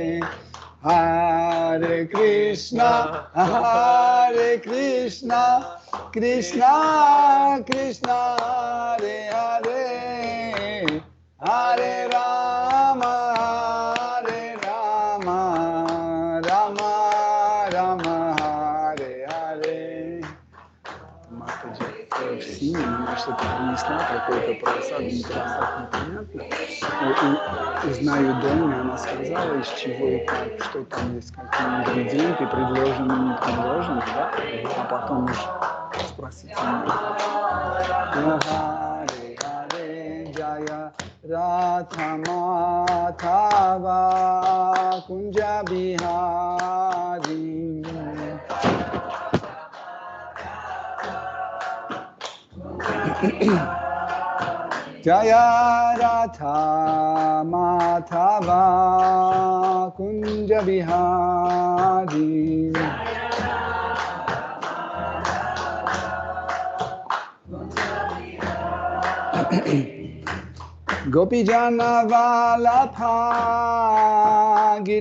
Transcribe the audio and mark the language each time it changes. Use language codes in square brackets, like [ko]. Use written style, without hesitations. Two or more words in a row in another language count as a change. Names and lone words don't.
[sa] Hare Krishna Krishna Krishna Hare Hare Hare Rama Rama Rama Hare Hare. [ru] Mataji, что-то принесла, какой-то просад, непонятно. Узнаю доме, она сказала, из чего и как, что там есть, какие ингредиенты, предложены, не предложены, да? А потом уж спросить меня. [sa] Харе Харе Jaya Radha Madhava Kunja Bihari Jaya Radha Madhava Kunja Bihari Gopi Jana Vallabha